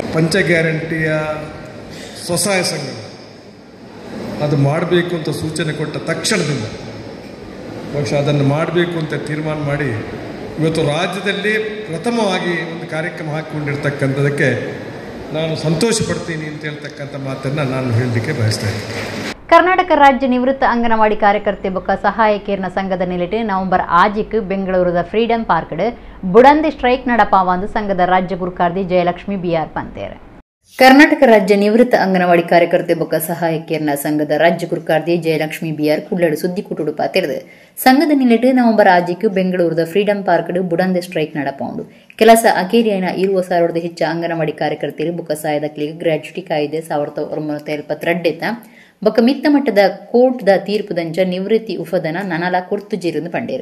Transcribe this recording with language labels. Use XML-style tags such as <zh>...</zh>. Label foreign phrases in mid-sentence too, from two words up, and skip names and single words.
<kn>ಪಂಚ ಗ್ಯಾರಂಟಿಯ ಸ್ವಸಹಾಯ ಸಂಘ ಅದು ಮಾಡಬೇಕು ಅಂತ ಸೂಚನೆ ಕೊಟ್ಟ ತಕ್ಷಣದಿಂದ ಬಹುಶಃ ಅದನ್ನು ಮಾಡಬೇಕು ಅಂತ ತೀರ್ಮಾನ ಮಾಡಿ ಇವತ್ತು ರಾಜ್ಯದಲ್ಲಿ ಪ್ರಥಮವಾಗಿ ಒಂದು ಕಾರ್ಯಕ್ರಮ ಹಾಕಿಕೊಂಡಿರ್ತಕ್ಕಂಥದಕ್ಕೆ ನಾನು ಸಂತೋಷ ಪಡ್ತೀನಿ ಅಂತ ಹೇಳ್ತಕ್ಕಂಥ ಮಾತನ್ನು ನಾನು ಹೇಳಲಿಕ್ಕೆ ಬಯಸ್ತಾ ಇದ್ದೀನಿ.</kn> <tcy>ಕರ್ನಾಟಕ ರಾಜ್ಯ ನಿವೃತ್ತ ಅಂಗನವಾಡಿ ಕಾರ್ಯಕರ್ತೆ ಬೊಕ್ಕ ಸಹಾಯಕಿಯರ್ನ ಸಂಘದ ನಿಲಟೆ ನವೆಂಬರ್ 6 ಬೆಂಗಳೂರದ ಫ್ರೀಡಂ ಪಾರ್ಕ್ಡ್ ಬುಡಂದಿ ಸ್ಟ್ರೈಕ್ ನಡಪಾವಂದು ಸಂಘದ ರಾಜ್ಯ ಗುರುಕಾರ್ತಿ ಜಯಲಕ್ಷ್ಮಿ BR ಪಂತೇರ್. ಕರ್ನಾಟಕ ರಾಜ್ಯ ನಿವೃತ್ತ ಅಂಗನವಾಡಿ ಕಾರ್ಯಕರ್ತೆ ಬೊಕ್ಕ ಸಹಾಯಕಿಯರ್ನ ಸಂಘದ ರಾಜ್ಯ ಗುರುಕಾರ್ತಿ ಜಯಲಕ್ಷ್ಮಿ BR ಕುಳ್ಳಡು ಸುದ್ದಿಕೂಟುಡು ಪಾತಿರದು ಸಂಘದ ನಿಲಟೆ ನವೆಂಬರ್ 6 ಬೆಂಗಳೂರದ ಫ್ರೀಡಂ ಪಾರ್ಕ್ಡ್ ಬುಡಂದಿ ಸ್ಟ್ರೈಕ್ ನಡಪಾಂಡು ಕೆಲಸ ಅಕೇರಿಯನ 20,000 ಹೆಚ್ಚು ಅಂಗನವಾಡಿ ಕಾರ್ಯಕರ್ತೆಯರು ಬೊಕ್ಕ ಸಾಯದಕ್ಲಿಗೆ ಗ್ರಾಚ್ಯುಟಿ ಕಾಯ್ದೆ 1972 ಬೊಕ್ಕ ಮಿತ್ತ ಮಟ್ಟದ ಕೋರ್ಟ್ದ ತೀರ್ಪುದಂಚ ನಿವೃತ್ತಿ ಉಫದನ ನನಲ ಕುರ್ತು ಜೀರನ್ನು ಪಂಡೇರು.</tcy>